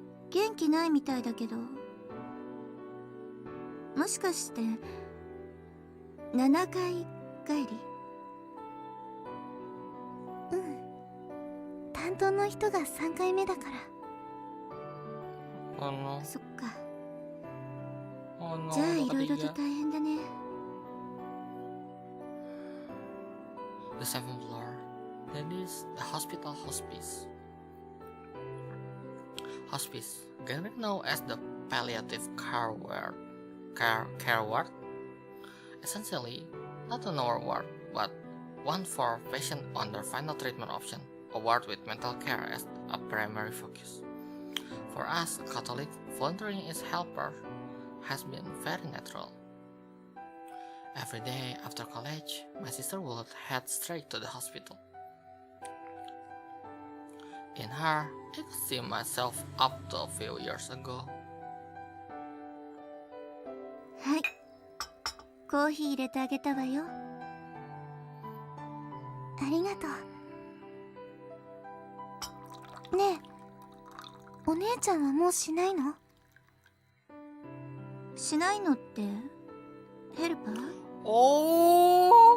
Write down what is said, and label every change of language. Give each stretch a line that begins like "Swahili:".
Japanese: 元気ないみたいだけど、もしかして7回帰り？担当の人が3回目だから。そっか。じゃあいろいろと大変だね。
English: The seventh floor. That is the hospital hospice. Hospice, generally known as the palliative care ward. Essentially, not an ward, but one for patients on their final treatment option. A ward with mental care as a primary focus. For us, Catholic, volunteering as helper has been very natural. Every day after college, my sister would head straight to the hospital. In her, I could see myself up to a few years ago.
Japanese: はい。コーヒー入れてあげたわよ。ありがとう。ねえ、お姉ちゃんはもうしないの？しないのってヘルパー？